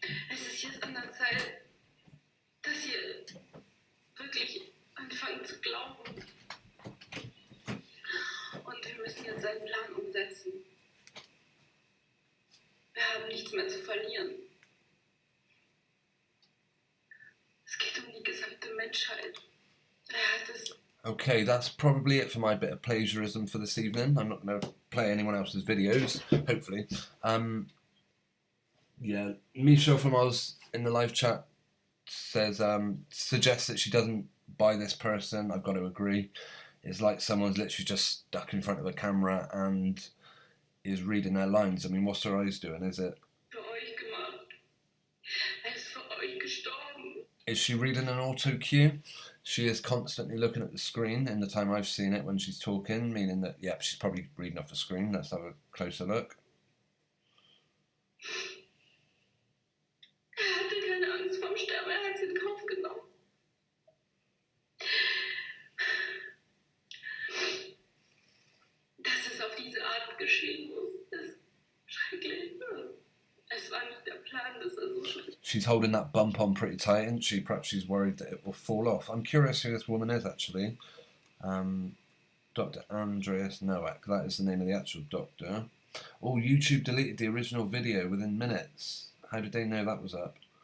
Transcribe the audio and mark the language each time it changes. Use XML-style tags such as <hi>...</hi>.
<de>Es ist jetzt an der Zeit, dass ihr wirklich anfangt zu glauben. Und wir müssen jetzt einen Plan umsetzen. Wir haben nichts mehr zu verlieren. Es geht um die gesamte Menschheit. Er hat es.</de> <en>Okay, that's probably it for my bit of plagiarism for this evening. I'm not going to play anyone else's videos, hopefully. Yeah, Michelle from Oz in the live chat says, suggests that she doesn't buy this person. I've got to agree. It's like someone's literally just stuck in front of a camera and is reading their lines. I mean, what's her eyes doing, is it?</en> <de>Für euch gemacht. Er ist für euch gestorben.</de> <en>Is she reading an auto cue? She is constantly looking at the screen in the time I've seen it when she's talking, meaning that, yep, she's probably reading off the screen. Let's have a closer look.</en> <de>Er hatte keine Angst vorm Sterben, er hat es in Kauf genommen. Dass es auf diese Art geschehen muss, ist schrecklich. Es war nicht der Plan, dass er so schlecht.</de> <en>She's holding that bump on pretty tight, isn't she? Perhaps she's worried that it will fall off. I'm curious who this woman is, actually. Dr. Andreas Nowak. That is the name of the actual doctor. Oh, YouTube deleted the original video within minutes. How did they know that was up?</en>